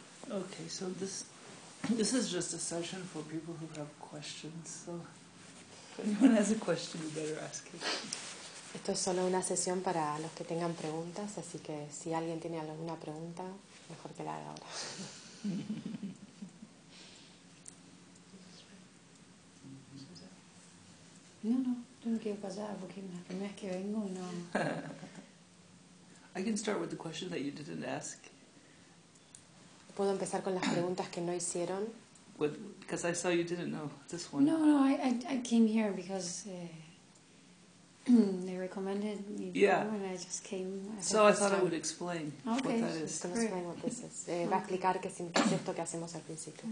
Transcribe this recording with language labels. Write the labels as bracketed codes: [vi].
[en] Okay, so this is just a session for people who have questions. So if anyone has a question, you better ask it. [es] Esto es solo una sesión para los que tengan preguntas, así que si alguien tiene alguna pregunta, mejor que la haga ahora. No quiero pasar porque la primera vez que vengo no. [en] I can start with the question that you didn't ask. [es] Puedo empezar con las preguntas que no hicieron. [en] Because I saw you didn't know this one. No, I came here because they recommended me to come, and I just came. I thought I would explain what that is. Okay, just explain what this is. [es] Va a explicar qué es esto que hacemos al principio.